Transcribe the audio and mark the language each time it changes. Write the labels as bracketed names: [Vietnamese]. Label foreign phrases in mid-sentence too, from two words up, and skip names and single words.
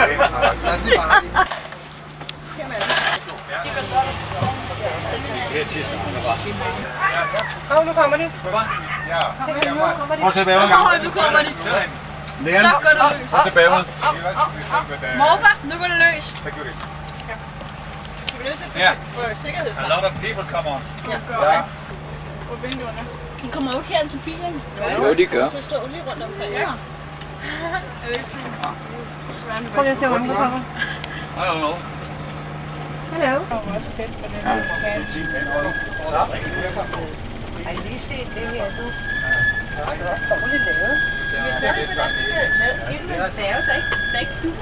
[Danish] Her tirsdag. Kom, nu kommer de. Prøv at se bæveren. Nu kommer de. Leon, Så går det løs. prøv at se bæveren. Morfar, nu går det løs. Vi er nødt til Ja. for sikkerhed. [English] A lot of people come on. [Danish] Ja. På vinduerne. De kommer jo ikke hen til bilen. Jo, de gør. Til at stå lige rundt omkring. Ja. Er det ikke sådan? Prøv lige at se, hvor mange kommer. [English] I don't know. [Danish] Hallo. Har I lige set det her nu? Det er også dårligt lavet. Vi er færdige med den, de havde lavet inden en færge, der ikke dur.